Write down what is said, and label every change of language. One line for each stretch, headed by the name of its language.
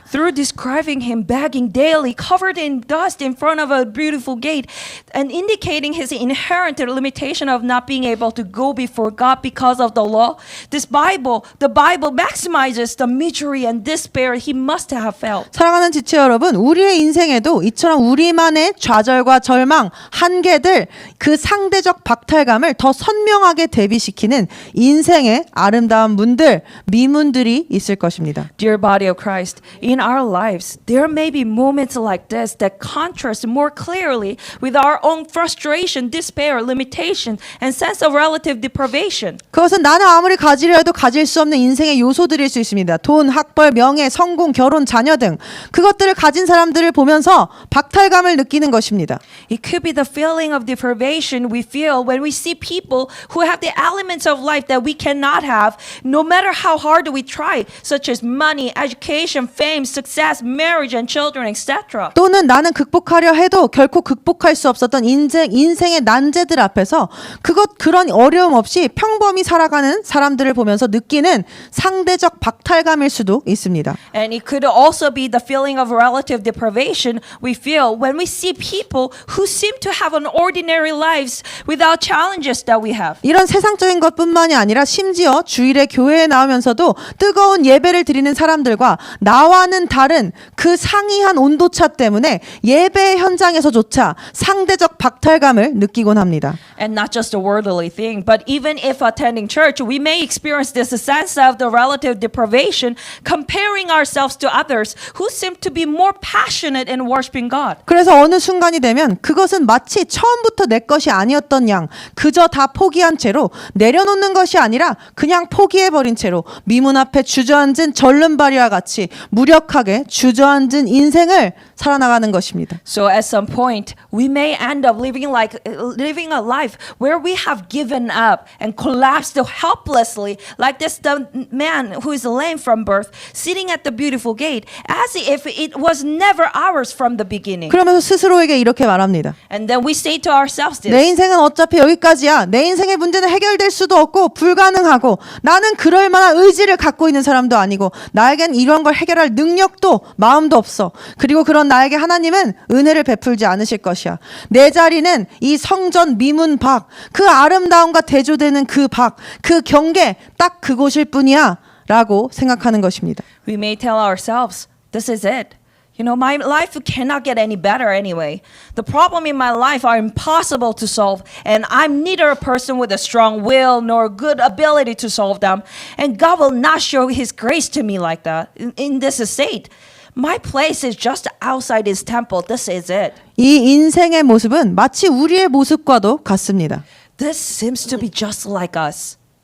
English: Through describing him begging daily, covered in dust in front of a beautiful gate, and indicating his inherent limitation of not being able to go before God because of the law, the Bible maximizes the misery and despair he must have felt.
Korean: 사랑하는 지체 여러분, 우리의 인생에도 이처럼 우리만의 좌절과 절망, 한계들, 그 상대적 박탈감을 더 선명하게 대비시키는 인생의 아름다운 문들, 미문들이 있을 것입니다.
English: Dear body of Christ, in our lives, there may be moments like this that contrast more clearly with our own frustration, despair, limitation, and sense of relative deprivation.
Korean: 그것은 나는 아무리 가지려 해도 가질 수 없는 인생의 요소들일 수 있습니다. 돈, 학벌, 명예, 성공, 결혼, 자녀 등 그것들을 가진 사람들을 보면서 박탈감을 느끼는 것입니다.
English: It could be the feeling of deprivation we feel when we see people who have the elements of life that we cannot have, no matter how hard we try, such as money, education, fame, success, marriage, and children, etc.
Korean: 또는 나는 극복하려 해도 결코 극복할 수 없었던 인생의 난제들 앞에서 그런 어려움 없이 평범히 살아가는 사람들을 보면서 느끼는 상대적 박탈감일 수도 있습니다.
English: And it could also be the feeling of relative deprivation we feel when we see people who seem to have an ordinary lives without challenges that we have.
Korean: 이런 세상적인 것뿐만이 아니라 심지어 주일에 교회에 나오면서도 뜨거운 예배를 드리는 사람들과 나와는 다른 그 상이한 온도차 때문에 예배 현장에서조차 상대적 박탈감을 느끼곤 합니다.
English: And not just a worldly thing, but even if attending church, we may experience this sense of the relative deprivation, comparing ourselves to others who seem to be more passionate in worshiping God.
Korean: 그래서 어느 순간이 되면 그것은 마치 처음부터 내 것이 아니었던 양 그저 다 포기한 채로 내려놓는 것이 아니라 그냥 포기해버린 채로 미문 앞에 주저앉은 절름발이와 같이 무력하게 주저앉은 인생을 살아나가는 것입니다.
English: So at some point, we may end up living a life where we have given up and collapsed helplessly, like the man who is lame from birth, sitting at the beautiful gate, as if it was never ours from the beginning.
Korean: 그러면서 스스로에게 이렇게 말합니다.
English: And then we say to ourselves
Korean: 내
English: this.
Korean: 인생은 어차피 여기까지야. 내 인생의 문제는 해결될 수도 없고 불가능하고 나는 그럴 만한 의지를 갖고 있는 사람도 아니고 나에겐 이런 걸 해결할 능력도 마음도 없어. 그리고 그런 나에게 하나님은 은혜를 베풀지 않으실 것이야. 내 자리는 이 성전 미문 밖, 그 아름다움과 대조되는 그 밖, 그 경계 딱 그곳일 뿐이야 라고 생각하는 것입니다.
English: We may tell ourselves, this is it. You know, my life cannot get any better anyway. The problem in my life are impossible to solve, and I'm neither a person with a strong will nor good ability to solve them. And God will not show His grace to me like that in this state. My place is just outside his temple. This is it.
Korean: 이 인생의 모습은 마치 우리의 모습과도 같습니다.
English: This seems to be just like us.